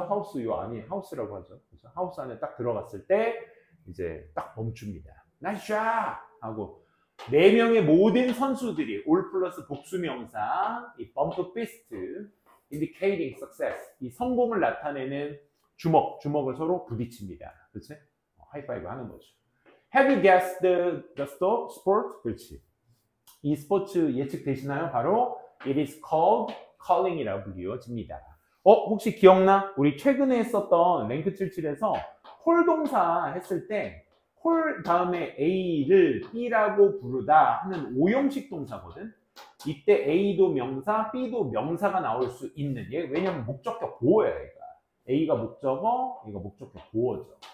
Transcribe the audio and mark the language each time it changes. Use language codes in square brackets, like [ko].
[ko] 하우스 요 안이 하우스라고 하죠. 그래서 하우스 안에 딱 들어갔을 때 이제 딱 멈춥니다. 나이스 샷! 하고 4명의 모든 선수들이 올 플러스 복수명사 이 범프 피스트 [en] indicating success [ko] 이 성공을 나타내는 주먹을 서로 부딪힙니다. 그렇지? 하이파이브 하는 거죠. [en] Have you guessed the sport? [ko] 그렇지. 이 스포츠 예측되시나요? 바로 [en] it is called curling [ko] 이라고 불리워집니다. 혹시 기억나? 우리 최근에 했었던 랭크 77에서 콜 동사 했을 때 콜 다음에 A를 B라고 부르다 하는 오형식 동사거든. 이때 A도 명사, B도 명사가 나올 수 있는 얘. 왜냐면 목적격 보어야 얘가. A가 목적어, 얘가 목적격 보어죠.